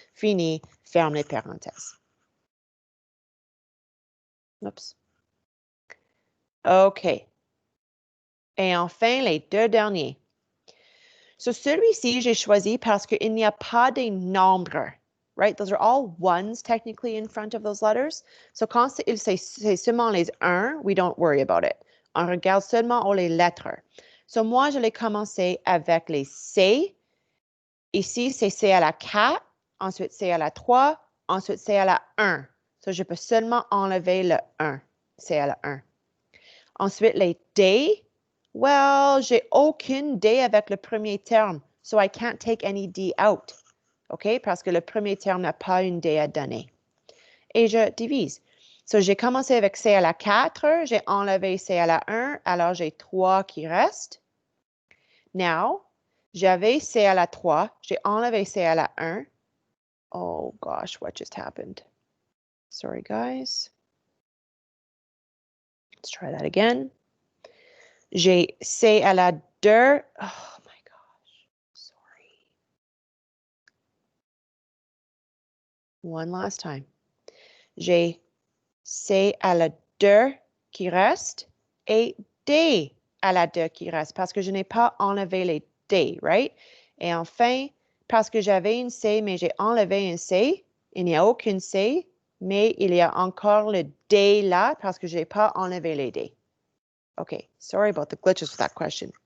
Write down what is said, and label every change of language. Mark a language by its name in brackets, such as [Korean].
[French] Fini, ferme les parenthèses. Oups. OK. Et enfin, les deux derniers. So, celui-ci, j'ai choisi parce qu'il n'y a pas de nombres. [English] right? Those are all ones technically in front of those letters. [French] So quand c'est seulement les 1, [English] we don't worry about it. [French] On regarde seulement les lettres. So moi, je l'ai commencé avec les C. Ici, c'est C à la 4, ensuite C à la 3, ensuite C à la 1. So je peux seulement enlever le 1, C à la 1. Ensuite, les D. Well, j'ai aucune D avec le premier terme, [English] so I can't take any D out. OK? [French] Parce que le premier terme n'a pas une D à donner. Et je divise. So, j'ai commencé avec C à la 4, j'ai enlevé C à la 1, alors j'ai 3 qui restent. Now, j'avais C à la 3, j'ai enlevé C à la 1. [English] Oh gosh, what just happened? Sorry, guys. Let's try that again. [French] J'ai C à la 2. [English] Oh my gosh, sorry. One last time. [French] J'ai C à la 2 qui reste et D à la 2 qui reste parce que je n'ai pas enlevé les D, right? Et enfin, parce que j'avais une C, mais j'ai enlevé une C, il n'y a aucune C, mais il y a encore le D là parce que je n'ai pas enlevé les D. [English] Okay, sorry about the glitches with that question.